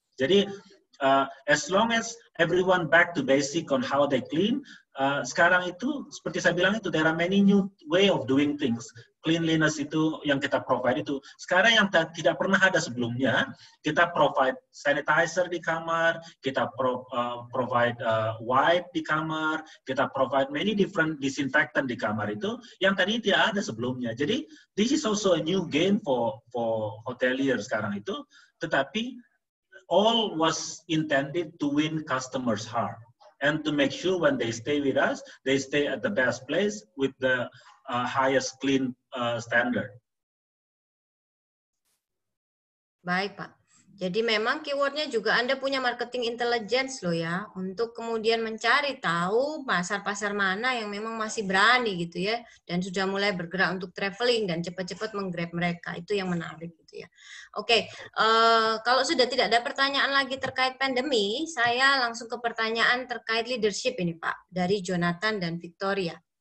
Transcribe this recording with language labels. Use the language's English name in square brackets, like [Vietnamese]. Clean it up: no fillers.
[English] Jadi as long as everyone back to basic on how they clean, [Indonesian] sekarang itu seperti saya bilang itu [English] there are many new way of doing things. [Indonesian] Cleanliness itu yang kita provide itu. Sekarang yang tidak pernah ada sebelumnya, kita provide sanitizer di kamar, kita provide wipe di kamar, kita provide many different disinfectant di kamar itu, yang tadi tidak ada sebelumnya. [English] Jadi, this is also a new game for hotelier [Indonesian] sekarang itu, tetapi [English] all was intended to win customers' heart and to make sure when they stay with us, they stay at the best place with the highest clean standard. [Indonesian] Baik, Pak. Jadi memang keywordnya juga Anda punya marketing intelligence loh ya, untuk kemudian mencari tahu pasar-pasar mana yang memang masih berani gitu ya, dan sudah mulai bergerak untuk traveling dan cepat-cepat menggrab mereka. Itu yang menarik gitu ya. Oke, kalau sudah tidak ada pertanyaan lagi terkait pandemi, saya langsung ke pertanyaan terkait leadership ini Pak, dari Jonathan dan Victoria.